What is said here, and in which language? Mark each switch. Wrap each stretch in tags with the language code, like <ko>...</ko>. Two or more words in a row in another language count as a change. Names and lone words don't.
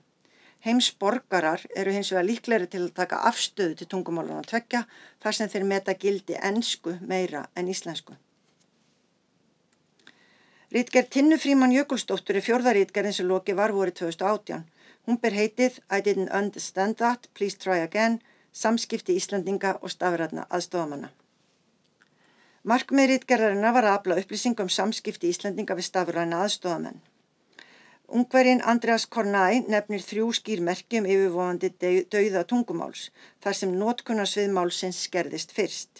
<is>Heimsborgarar eru hins vegar líklegri til að taka afstöðu til tungumálanna 2 þar sem þeir meta gildi ensku meira en íslensku. Ritgerð Tinnu Frímann Jökulsdóttur er 4. ritgerðin sem lokið var vorið 2018. Hún ber heitið I didn't understand that, please try again, samskipti Íslendinga og stafrænna aðstoðamanna. Markmið ritgerðarinnar var að afla upplýsingum samskipti Íslendinga við stafræna aðstoðamenn. Ungverjinn Andreas Kornai nefnir 3 skýr merki yfirvofandi dauða tungumáls, þar sem notkunarsvið málsins skerðist fyrst.</is>